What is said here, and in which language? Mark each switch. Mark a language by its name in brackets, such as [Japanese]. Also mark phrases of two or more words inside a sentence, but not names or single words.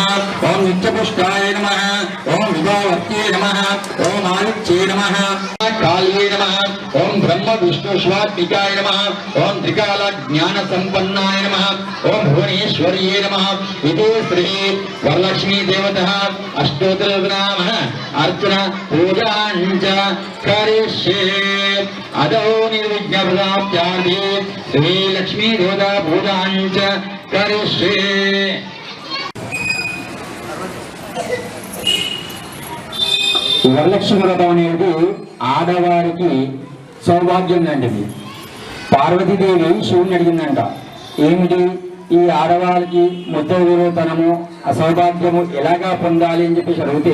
[Sanskrit] ओं नित्यपुष्टाय नमः ओं विभावर्त्ये नमः ओं आदित्ये नमः काल्ये नमः ओं ब्रह्म विष्णु स्वात्मिकाय नमः ओं त्रिकाल ज्ञान संपन्नाय नमः ओं भुवनेश्वर्ये नमः इति श्री वरलक्ष्मी देवतः अष्टोत्तरनाम अर्चन पूजाञ्च करिष्ये अदो निर्विघ्नप्राप्त्यार्थे श्री लक्ष्मी देवता पूजाञ्च करिष्ये। [Telugu] వరలక్ష్మి వ్రతం అనేది ఆడవారికి సౌభాగ్యం లాంటిది. పార్వతీదేవి శివుని అడిగిందంట, ఏమిటి ఈ ఆడవారికి ముత్తైదుతనము అసౌభాగ్యము ఎలాగా పొందాలి అని చెప్పేసి అడిగితే